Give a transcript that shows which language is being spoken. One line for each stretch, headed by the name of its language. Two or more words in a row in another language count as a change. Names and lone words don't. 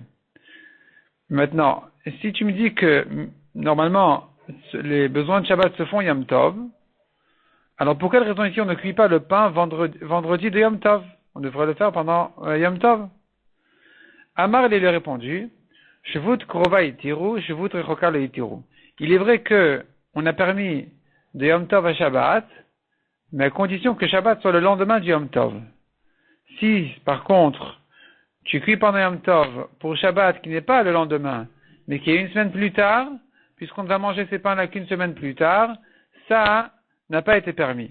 French: Maintenant, si tu me dis que normalement les besoins de Shabbat se font Yom Tov, alors pour quelle raison ici on ne cuit pas le pain vendredi de Yom Tov? On devrait le faire pendant Yom Tov. Amar il lui a répondu,
Hebrew: שבות קרובה התירו, שבות רחוקה לא התירו.
French: Il est vrai que on a permis de Yom Tov à Shabbat, mais à condition que Shabbat soit le lendemain du Yom Tov. Si, par contre, tu cuis pendant Yom Tov pour Shabbat qui n'est pas le lendemain, mais qui est une semaine plus tard, puisqu'on ne va manger ces pains-là qu'une semaine plus tard, ça n'a pas été permis.